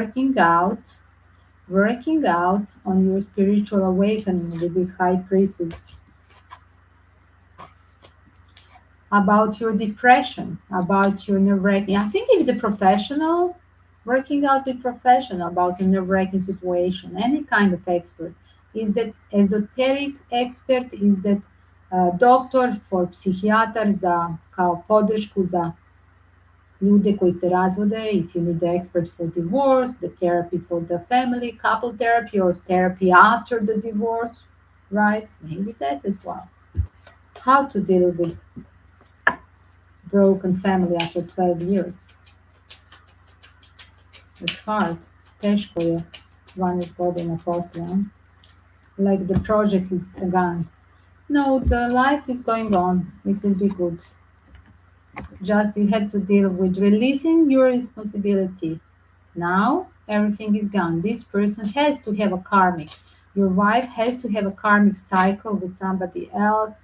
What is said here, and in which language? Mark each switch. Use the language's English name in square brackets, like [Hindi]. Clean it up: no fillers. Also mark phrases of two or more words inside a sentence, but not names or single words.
[English] Working out on your spiritual awakening with this high priestess, about your depression, about your nerve-wracking. I think if the professional, working out with professional about a nerve-wracking situation, any kind of expert, is that ezoteric expert, is that doktor for [Serbian] psihijatar za kao podršku za ljude koji se razvode, [English] if you need the expert for divorce, the therapy for the family, couple therapy or therapy after the divorce, right? Maybe that as well. How to deal with broken family after 12 years. It's hard. [Serbian] Teško je 12 godina posle. [English] Like the project is gone. No, the life is going on. It will be good. Just you had to deal with releasing your responsibility. Now everything is gone. This person has to have a karmic. Your wife has to have a karmic cycle with somebody else.